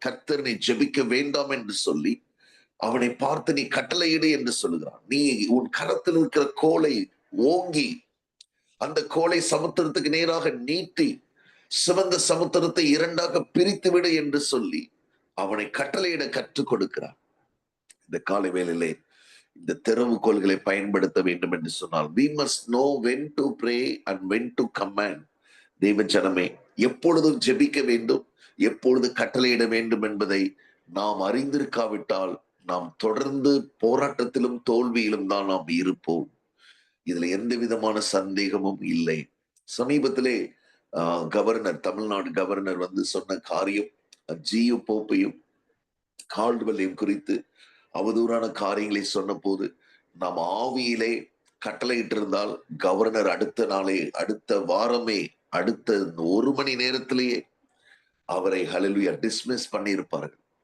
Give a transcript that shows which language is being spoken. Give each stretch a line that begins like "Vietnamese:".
Tamil: கர்த்தரை ஜெபிக்க வேண்டாம் என்று சொல்லி அவனை பார்த்து நீ கட்டளையிடு என்று சொல்லுகிறான். நீ உன் கரத்தில் இருக்கிற கோலை ஓங்கி அந்த கோலை சமுத்திரத்துக்கு நேராக நீட்டி சிவந்த சமுத்திரத்தை இரண்டாக பிரித்து விடு என்று சொல்லி அவனை கட்டளையிட கற்றுக் கொடுக்கிறார். இந்த காலை வேளையிலே இந்த திறவுகோல்களை பயன்படுத்த வேண்டும் என்று சொன்னால்,
English: we must know when to pray and when to command.
Tamil: தேவ ஜனமே, எப்பொழுதும் ஜெபிக்க வேண்டும், எப்பொழுது கட்டளையிட வேண்டும் என்பதை நாம் அறிந்திருக்காவிட்டால் நாம் தொடர்ந்து போராட்டத்திலும் தோல்வியிலும் தான் நாம் இருப்போம். இதுல எந்த விதமான சந்தேகமும் இல்லை. சமீபத்திலே கவர்னர், தமிழ்நாடு கவர்னர் சொன்ன காரியம், ஜியு போப்பையும் கால்டுவெல்லையும் குறித்து அவதூறான காரியங்களை சொன்ன போது, நாம் ஆவியிலே கட்டளையிட்டு இருந்தால் கவர்னர் அடுத்த நாளே, அடுத்த வாரமே, அடுத்த 1 மணி நேரத்திலேயே அவரை ஹல்லேலூயா டிஸ்மிஸ் பண்ணியிருப்பார்கள்.